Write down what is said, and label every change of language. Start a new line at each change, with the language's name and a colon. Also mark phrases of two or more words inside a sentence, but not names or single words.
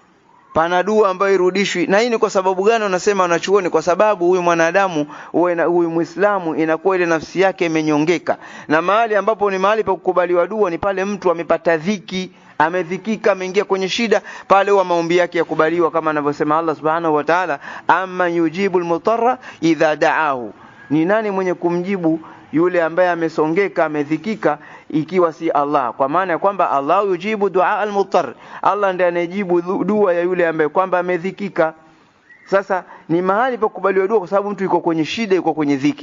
Swahili: Na hii ni kwa sababu gani? Unasema wanachuoni, kwa sababu huyu mwanadamu huyu Muislamu inakuwa ile nafsi yake imenyongeka, na mahali ambapo ni mahali pa kukubaliwa dua ni pale mtu amepata dhiki, amedhikika, ameingia kwenye shida, pale huwa maombi yake yakubaliwa, kama anavyosema Allah
Arabic: سبحانه وتعالى, أمن يجيب المضطر إذا دعاه,
Swahili: ni nani mwenye kumjibu yule ambaye amesongeka, amedhikika, ikiwa si Allah? Kwa maana ya kwamba Allah
Arabic: يجيب دعاء المضطر,
Swahili: Allah ndiye anayejibu dua ya yule ambaye kwamba amedhikika. Sasa ni mahali pa kubaliwa dua kwa sababu mtu yuko kwenye shida, yuko kwenye dhiki.